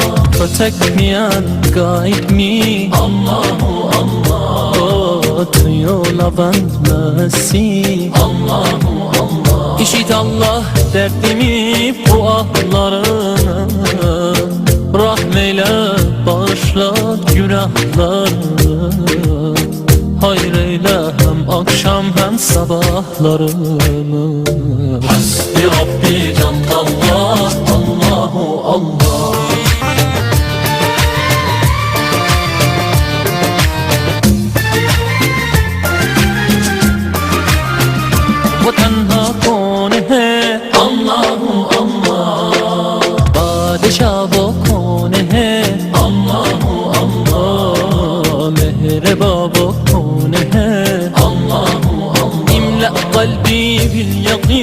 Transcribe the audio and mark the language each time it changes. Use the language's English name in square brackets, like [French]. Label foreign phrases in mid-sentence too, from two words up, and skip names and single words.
[English] protect me and guide me, [Arabic] الله الله, [English] oh, to your love and mercy, [Arabic] الله الله. [Turkish] İşit Allah derdimi, bu ahlarımı, rahmeyle bağışla günahlarımı, hayır eyle hem akşam hem sabahlarımı. [Arabic] حسبي ربي جل الله، الله الله. [Urdu] वो तन्हा कौन है [Arabic] الله الله, [Urdu] बादशाह वो कौन है [Arabic] الله الله, [Urdu] मेहरबा वो कौन है [Arabic] الله الله, املأ قلبي بال